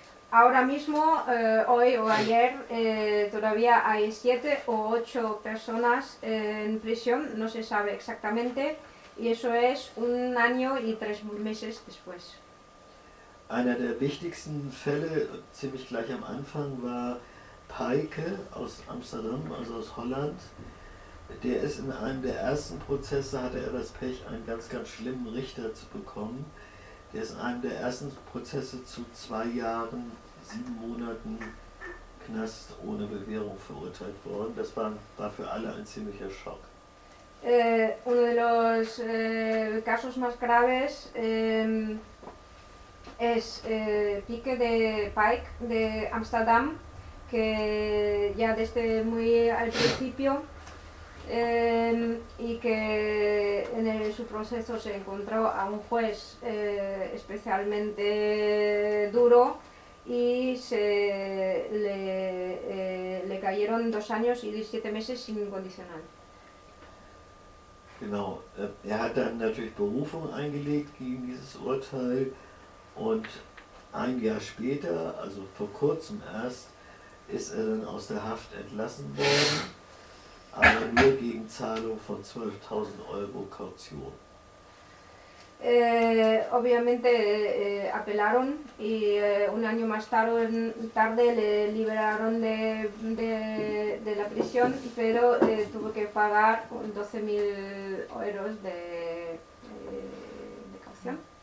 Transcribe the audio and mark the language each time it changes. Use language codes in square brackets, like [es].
[es] Ahora mismo, hoy o ayer, todavía hay 7 o 8 personas en prisión, no se sabe exactamente, y eso es 1 año y 3 meses después. [de] Einer der wichtigsten Fälle, ziemlich gleich am Anfang, war Peike aus Amsterdam, also aus Holland. Der ist in einem der ersten Prozesse, hatte er das Pech, einen ganz, ganz schlimmen Richter zu bekommen. Der ist in einem der ersten Prozesse zu 2 Jahren, 7 Monaten Knast ohne Bewährung verurteilt worden. Das war für alle ein ziemlicher Schock. [es] Uno de los casos más graves es Pike de Paik de Amsterdam, que ya desde muy al principio y que en su proceso se encontró a un juez especialmente duro y se le cayeron 2 años y 7 meses sin condicional. [de] Genau, hat dann natürlich Berufung eingelegt gegen dieses Urteil und 1 Jahr später, also vor kurzem erst, ist dann aus der Haft entlassen worden. Aber nur gegen Zahlung von 12.000 Euro Kaution. [es] Obviamente apelaron y un año más tarde le liberaron de la prisión, pero tuvo que pagar 12.000 euros de caución.